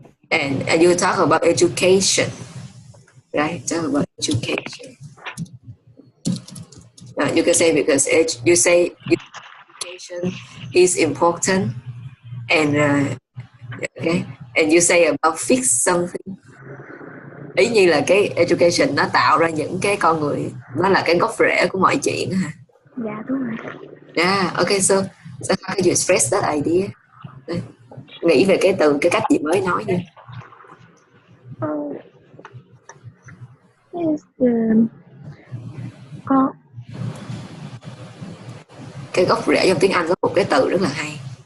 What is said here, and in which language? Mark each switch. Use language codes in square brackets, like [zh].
[en] And you talk about education, right? Talk about education. You can say because you say education is important, and okay, and you say about fix something. [vi] Ý như là cái education nó tạo ra những cái con người, nó là cái gốc rễ của mọi chuyện hả? Dạ đúng rồi. [en] Yeah, okay, so how can you express that idea? [vi] Nghĩ về cái cách chị mới nói đi. [en] Is the [vi] cái gốc rễ trong tiếng Anh có một cái từ rất là hay.